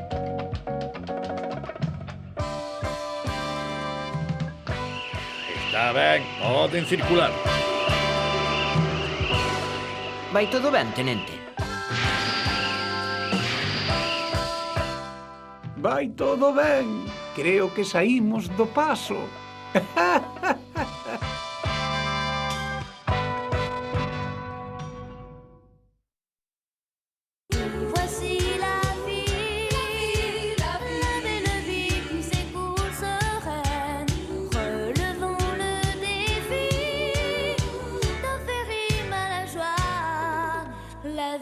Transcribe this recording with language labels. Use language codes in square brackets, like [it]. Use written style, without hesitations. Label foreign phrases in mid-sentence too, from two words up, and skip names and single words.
[gl] Está ben, poden circular. Vai todo ben, tenente? Vai todo ben. Creo que saímos do paso. [fr] Voici la vie, la belle vie qui s'écoule sereine. Relevons le défi d'en faire rime à la joie.